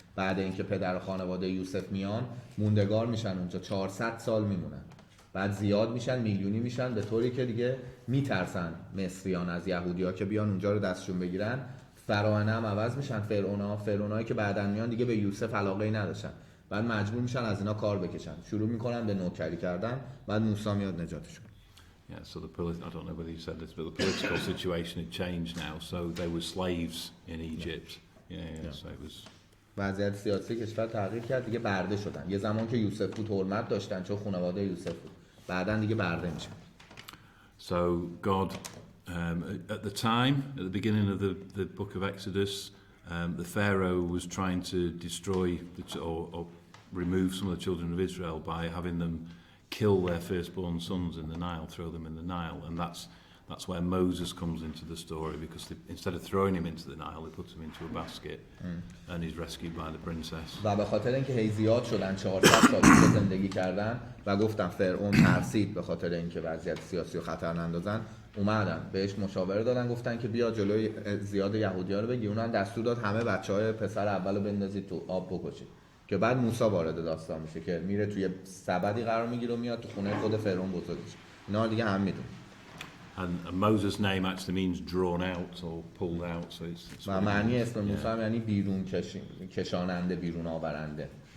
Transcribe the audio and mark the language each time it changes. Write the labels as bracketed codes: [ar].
[fa] بعد اینکه پدر و خانواده یوسف میان موندگار میشن اونجا، 400 سال میمونن، بعد زیاد میشن، میلیونی میشن، به طوری که دیگه میترسن مصریان از یهودی‌ها که بیان اونجا رو دستشون بگیرن. فراعنه هم عوض میشن، فرعونایی که بعدن میان دیگه به یوسف علاقه‌ای نداشتن، بعد مجبور میشن از اینا کار بکشن، شروع میکنن به نوکری کردن، بعد موسی میاد نجاتشون. [en] Yeah, so I don't know whether you said this, but the political situation had changed now, so they were slaves in Egypt. Yeah. So it was. [fa] وضعیت سیاسی کشور تغییر کرد، دیگه برده شدن. یه زمان که یوسف بود حرمت داشتن چون خانواده یوسف بود، بعدن دیگه برده میشن. [en] So God, at the time, at the beginning of the book of Exodus, the Pharaoh was trying to destroy or remove some of the children of Israel by having them kill their firstborn sons in the Nile, throw them in the Nile, and that's where Moses comes into the story, because instead of throwing him into the Nile, they put him into a basket, and he's rescued by the princess. [fa] و به خاطر اینکه هی زیاد شدن 400 سال زندگی کردن و گفتم فرعون ترسید به خاطر اینکه وضعیت سیاسی رو خطر نندازن، اومدن بهش مشاوره دادن، گفتن که بیا جلوی زیاد یهودی‌ها رو بگیر. اونم دستور داد همه بچه‌های پسر اولو بندازید تو آب بکشید، که بعد موسی وارد داستان میشه که میره توی سبدی قرار میگیره و میاد تو خونه خود فرعون بزرگ میشه. اینا دیگه هم میدون. [en] And Moses' name actually means drawn out or pulled out, so it's [fa] و معنی اسم موسی هم یعنی بیرون کشاننده، بیرون آورنده.